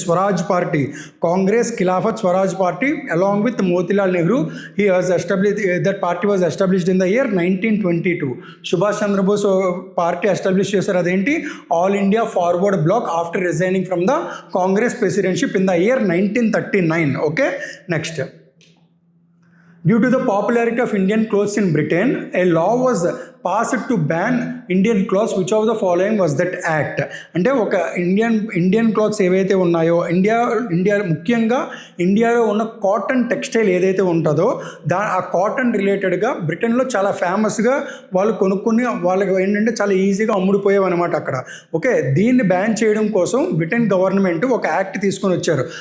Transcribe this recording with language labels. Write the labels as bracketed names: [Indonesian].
[English] Swaraj party, Congress Khilafat Swaraj party along with Motilal Nehru. He was establish, that party was established in the year 1922. [Telugu] Subhash Chandrabose party establish చేశారు, అదేంటి? [English] All India forward bloc after resigning from the Congress presidentship in the year 1939. Okay, next, due to the popularity of Indian clothes in Britain, a law was passed to ban Indian clothes. Which of the following was that act? [Telugu] అంటే ఒక Indian clothes ఏవైతే ఉన్నాయో, India ముఖ్యంగా ఇండియాలో ఉన్న cotton textile ఏదైతే ఉంటుందో ఆ కాటన్ రిలేటెడ్గా బ్రిటన్లో చాలా ఫేమస్గా వాళ్ళు కొనుక్కొని వాళ్ళకి ఏంటంటే చాలా ఈజీగా అమ్ముడుపోయావు అనమాట అక్కడ. ఓకే, దీన్ని బ్యాన్ చేయడం కోసం బ్రిటన్ గవర్నమెంట్ ఒక యాక్ట్ తీసుకొని వచ్చారు.